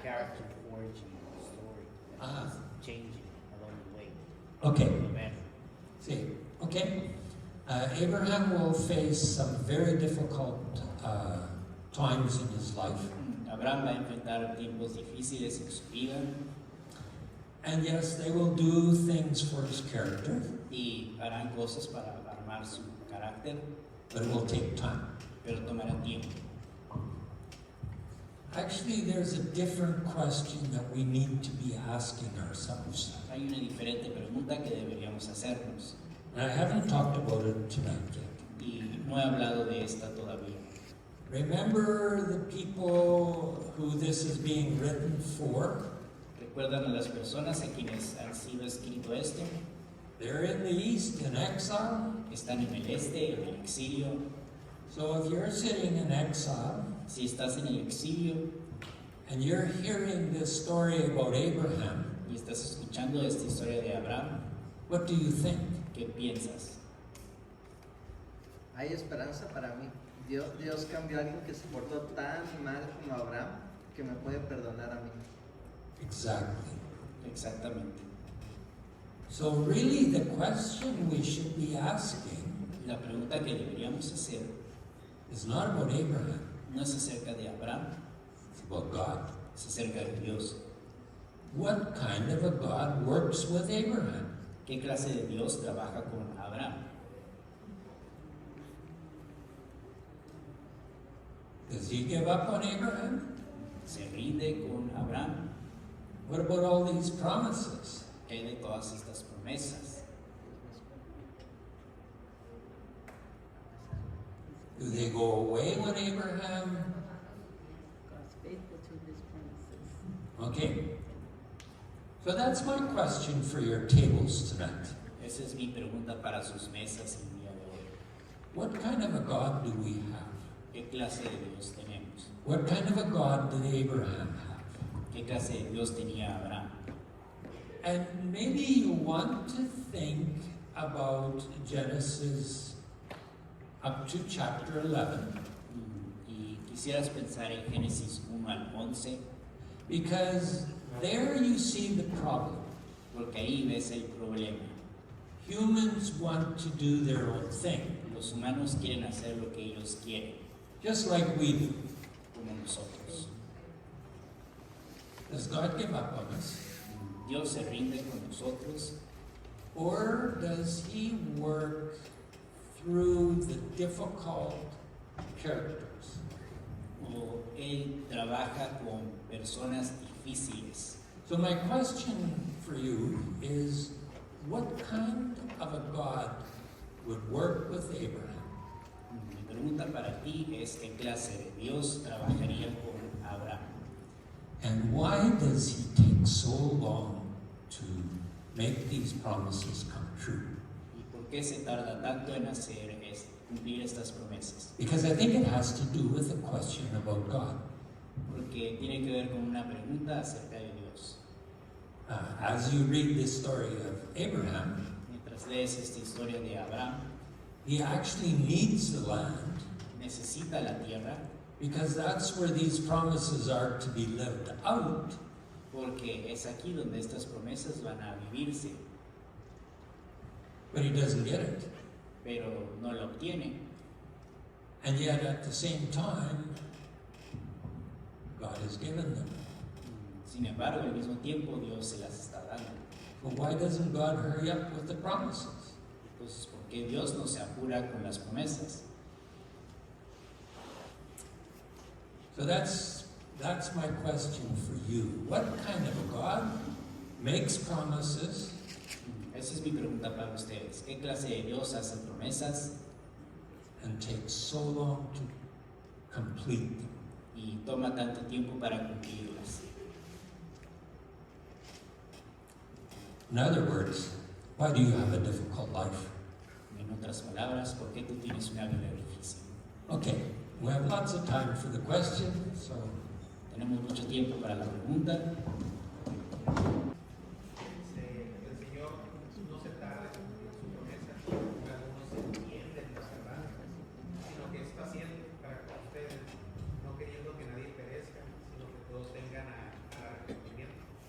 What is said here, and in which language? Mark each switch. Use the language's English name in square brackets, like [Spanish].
[English] character forging story that Ah. is changing along the way. Okay, For the better. see, okay. Abraham will face some very difficult times in his life. [Spanish] Abraham va a enfrentar tiempos difíciles en su vida [English] And yes, they will do things for his character, [Spanish] y harán cosas para armar su carácter, [English] but it will take time. [Spanish] pero tomará tiempo. [English] Actually, there's a different question that we need to be asking ourselves. [Spanish] Hay una diferente pregunta que deberíamos hacernos [English] And I haven't talked about it tonight yet. [Spanish] y no he hablado de esta todavía. [English] Remember the people who this is being written for? [Spanish] ¿Recuerdan a las personas a quienes han sido escrito esto? [English] They're in the East in exile. [Spanish] Están en el este, en el exilio. [English] So if you're sitting in exile [Spanish] Si estás en el exilio [English] and you're hearing this story about Abraham, [Spanish] y estás escuchando esta historia de Abraham, [English] what do you think? [Spanish] ¿qué piensas? Hay esperanza para mí. Dios cambió a alguien que se portó tan mal como Abraham que me puede perdonar a mí. [English] Exactly. [Spanish] Exactamente. [English] So really the question we should be asking [Spanish] La pregunta que deberíamos hacer [English] is not about Abraham, [Spanish] no es acerca de Abraham, [English] it's about God. [Spanish] es acerca de Dios. [English] What kind of a God works with Abraham? [Spanish] ¿Qué clase de Dios trabaja con Abraham? [English] Does he give up on Abraham? [Spanish] ¿Se rinde con Abraham? [English] What about all these promises? [Spanish] ¿Qué hay de todas estas promesas? [English] Do they go away when Abraham? God's faithful to his promises. Okay. So that's my question for your tables tonight. [Spanish] Esa es mi pregunta para sus mesas el día de hoy. [English] What kind of a God do we have? [Spanish] ¿Qué clase de Dios tenemos? [English] What kind of a God did Abraham have? [Spanish] ¿Qué clase de Dios tenía Abraham? [English] And maybe you want to think about Genesis up to chapter 11, [Spanish] Y quisieras pensar en Génesis 1 al 11, [English] because there you see the problem. [Spanish] porque ahí ves el problema. [English] Humans want to do their own thing, [Spanish] Los humanos quieren hacer lo que ellos quieren, [English] just like we do. [Spanish] como nosotros. [English] Does God give up on us? [Spanish] Dios se rinde con nosotros, [English] Or does He work through the difficult characters? [Spanish] o Él trabaja con personas difíciles. [English] So my question for you is, what kind of a God would work with Abraham? [Spanish] Mi pregunta para ti es qué clase de Dios trabajaría con Abraham [English] And why does He take so long to make these promises come true? [Spanish] y por qué se tarda tanto en cumplir estas promesas. [English] Because I think it has to do with a question about God. [Spanish] Porque tiene que ver con una pregunta acerca de Dios. [English] As you read this story of Abraham, [Spanish] Mientras lees esta historia de Abraham, [English] he actually needs the land [Spanish] necesita la tierra [English] because that's where these promises are to be lived out. [Spanish] porque es aquí donde estas promesas van a vivirse, [English] But he doesn't get it. [Spanish] pero no la obtiene. [English] And yet at the same time, God has given them. [Spanish] Sin embargo, al mismo tiempo Dios se las está dando. [English] So why doesn't God hurry up with the promises? [Spanish] Entonces, ¿por qué Dios no se apura con las promesas? [English] So that's my question for you. What kind of a God makes promises [Spanish] Esa es mi pregunta para ustedes. ¿Qué clase de Dios hace promesas [English] and takes so long to complete them? [Spanish] y toma tanto tiempo para cumplirlas? [English] In other words, why do you have a difficult life? [Spanish] En otras palabras, ¿por qué tú tienes una vida difícil? [English] Okay, we have lots of time for the question, so [Spanish] Tenemos mucho tiempo para la pregunta. El Señor no se tarda en su promesa, como algunos entienden las verdades, sino que es paciente para con ustedes, no queriendo que nadie perezca, sino que todos vengan a arrepentimiento.